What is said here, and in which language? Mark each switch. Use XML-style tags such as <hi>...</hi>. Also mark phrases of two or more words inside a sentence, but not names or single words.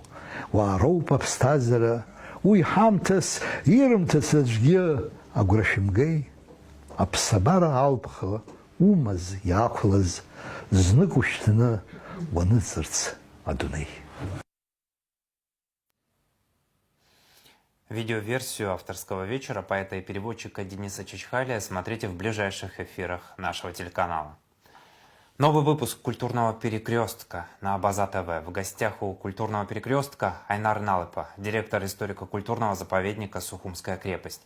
<ab>Вароу папстазера, уй хамтас, ирмтас аджге, агурашимгей, апсабара алпхала, умаз, яхлаз, зныкущтына, ваныцарц, адуней.</ab> <ru>Видеоверсию авторского вечера поэта и переводчика Дениса Чичхалия смотрите в ближайших эфирах нашего телеканала. Новый выпуск «Культурного перекрестка» на Абаза ТВ. В гостях у «Культурного перекрестка» Айнар Налыпа, директор историко-культурного заповедника «Сухумская крепость».</ru>